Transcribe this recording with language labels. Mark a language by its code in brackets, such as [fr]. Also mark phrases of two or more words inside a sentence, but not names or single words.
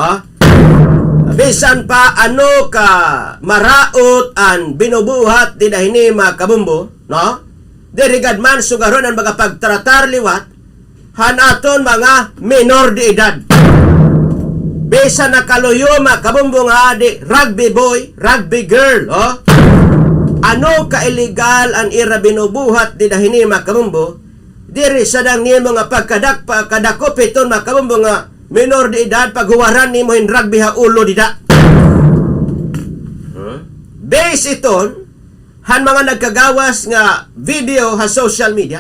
[war] Bisan pa ano ka maraot an binubuhat di dahini makabumbo, no? Dirigad man sugaron ang mga pagtratar liwat hanaton mga minor de edad. Bisan nakaluyo makabumbo nga di [en] rugby boy, rugby girl, [war] ano ka illegal an ira binubuhat di dahini makabumbo? Diri sadang nimo nga pagkadakop iton makabumbo nga minor de edad paghuwaran nimo in rugby ha ulo dida. Base iton han mga nagkagawas nga video ha [en] social media.